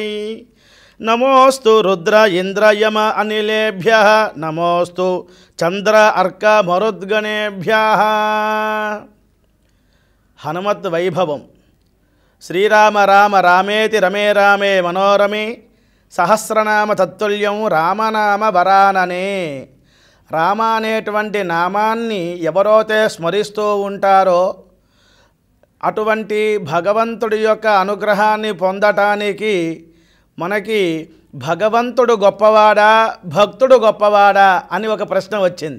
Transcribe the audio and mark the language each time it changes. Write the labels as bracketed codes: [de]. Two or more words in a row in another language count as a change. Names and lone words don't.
[sa] नमोऽस्तु रुद्र इंद्र यम अनिलेभ्यः नमोऽस्तु चंद्र अर्क मरुद्गणेभ्यः। हनुमत् वैभवं श्रीराम राम रामेति रमे रामे मनोरमे सहस्रनाम तत्तुल्यं రామనామ వరాననే. [te] రామ అనేటువంటి నామాన్ని ఎవరైతే స్మరిస్తూ ఉంటారో అటువంటి భగవంతుడి యొక్క అనుగ్రహాన్ని పొందటానికి మనకి భగవంతుడు గొప్పవాడా భక్తుడు గొప్పవాడా అని ఒక ప్రశ్న వచ్చింది.